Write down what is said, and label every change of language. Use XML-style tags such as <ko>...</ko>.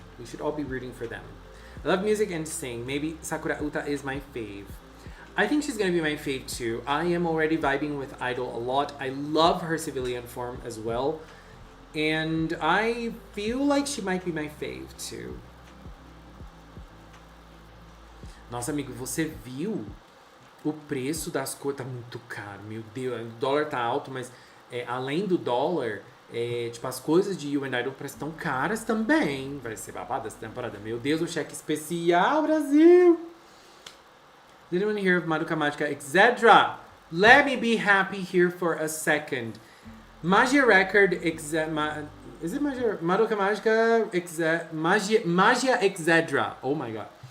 <en>We should all be rooting for them. I love music and sing. Maybe Sakura Uta is my fave. I think she's gonna be my fave too. I am already vibing with Idol a lot. I love her civilian form as well. And I feel like she might be my fave too.</en> <pt>Nossa, amigo, você viu o preço das coisas? Tá muito caro, meu Deus. O dólar tá alto, mas além do dólar, tipo, as coisas de You and Idol parecem tão caras também. Vai ser babado essa temporada. Meu Deus, o cheque especial, Brasil!</pt> <en>Did anyone hear of Madoka Magica, etc.? Let me be happy here for a second. Magia Record, is it Magia? Madoka Magica, Magia, etc. Oh my god.</en>